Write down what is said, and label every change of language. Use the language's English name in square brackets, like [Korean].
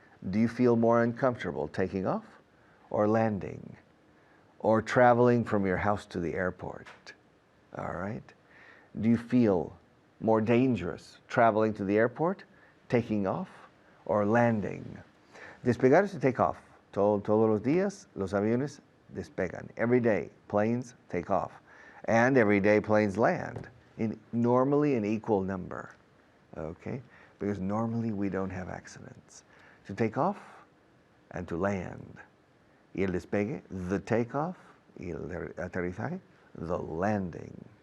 [English] Do you feel more uncomfortable taking off or landing or traveling from your house to the airport? All right? Do you feel more dangerous, traveling to the airport, taking off, or landing. Despegar is to take off. [Spanish] Todos los días los aviones despegan. [English] Every day planes take off. And every day planes land, normally an equal number. Okay? Because normally we don't have accidents. To take off and to land. [Spanish] Y el despegue, the takeoff, y el aterrizaje, the landing.